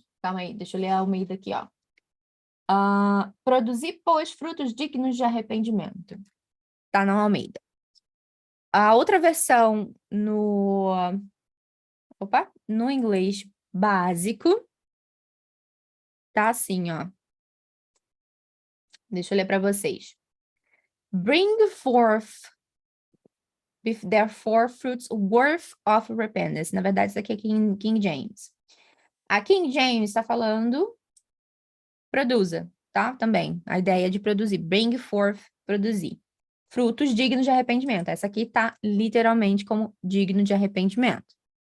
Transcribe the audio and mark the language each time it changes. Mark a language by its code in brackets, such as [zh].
[pt] Calma aí, deixa eu ler a Almeida aqui, ó. Produzir, pois, frutos dignos de arrependimento. Tá na Almeida. A outra versão no inglês básico tá assim, ó. Deixa eu ler para vocês. [en] Bring forth with their four fruits worth of repentance. [pt] Na verdade, isso aqui é King James. A King James está falando produza, tá? Também. A ideia de produzir. [en] Bring forth, [pt] produzir. frutos dignos de arrependimento. Essa aqui tá literalmente como digno de arrependimento.